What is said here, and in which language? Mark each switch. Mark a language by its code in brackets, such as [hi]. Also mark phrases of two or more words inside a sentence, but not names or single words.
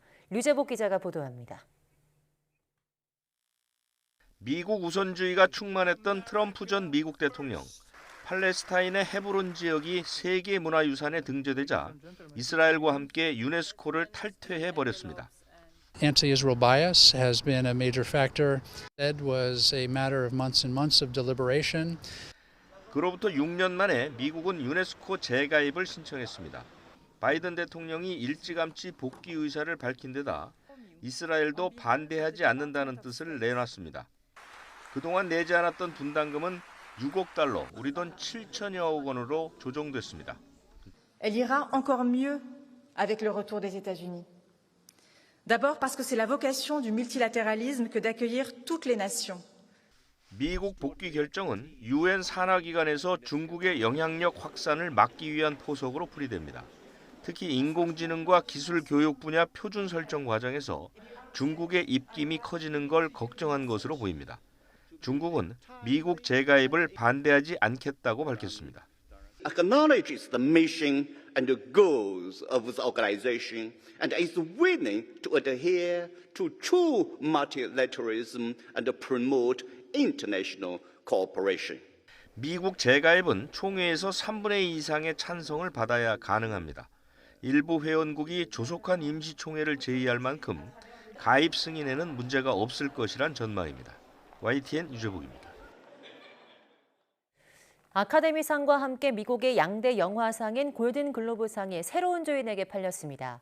[ko] 류재복 기자가 보도합니다. 미국 우선주의가 충만했던 트럼프 전 미국 대통령. 팔레스타인의 헤브론 지역이 세계문화유산에 등재되자 이스라엘과 함께 유네스코를 탈퇴해버렸습니다. [en] Anti-Israel bias has been a major factor. It was a matter of months and months of deliberation. [ko] 그로부터 6년 만에 미국은 유네스코 재가입을 신청했습니다. 바이든 대통령이 일찌감치 복귀 의사를 밝힌 데다 이스라엘도 반대하지 않는다는 뜻을 내놨습니다. 그동안 내지 않았던 분담금은 6억 달러, 우리 돈 7천여억 원으로 조정됐습니다. [fr] Elle ira encore mieux avec le retour des États-Unis. D'abord parce que c'est la vocation du multilatéralisme que d'accueillir toutes les nations. [ko] 미국 복귀 결정은 UN 산하기관에서 중국의 영향력 확산을 막기 위한 포석으로 풀이됩니다. 특히 인공지능과 기술 교육 분야 표준 설정 과정에서 중국의 입김이 커지는 걸 걱정한 것으로 보입니다. 중국은 미국 재가입을 반대하지 않겠다고 밝혔습니다. [en] Acknowledges the mission and the goals of the organization and is willing to adhere to true multilateralism and promote international cooperation. [ko] 미국 재가입은 총회에서 3분의 2 이상의 찬성을 받아야 가능합니다. 일부 회원국이 조속한 임시총회를 제의할 만큼 가입 승인에는 문제가 없을 것이란 전망입니다. YTN 유재복입니다. 아카데미상과 함께 미국의 양대 영화상인 골든글로브상이 새로운 주인에게 팔렸습니다.